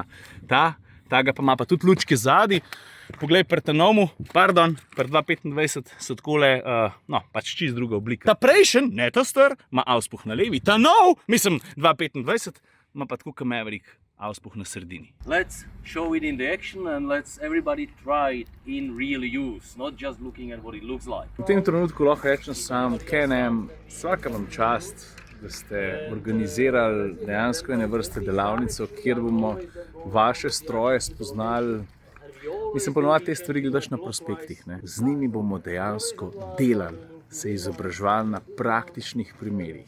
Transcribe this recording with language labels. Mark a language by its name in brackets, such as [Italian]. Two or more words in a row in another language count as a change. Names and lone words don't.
[Slovenian] Ta ga pa ima pa tudi lučke zadaj. Poglej, pri Tanomu, pardon, pri 225 so takole, no, pač čisto druga oblika. Ta prejšen, ne ta star, ima auspuh na levi. Ta nov, mislim, 225, ima pa tako kot Maverick, auspuh na sredini. [English] Let's show it in the action and let's everybody try it in real use, not just looking at what it looks like. [Slovenian] V tem trenutku lahko rečem sam, Can-Am, vsaka vam čast, da ste organizirali dejansko ene vrste delavnico, kjer bomo vaše stroje spoznali. Mislim, ponovadi te stvari gledaš na prospektih, ne? Z njimi bomo dejansko delali, se izobraževali na praktičnih primerih.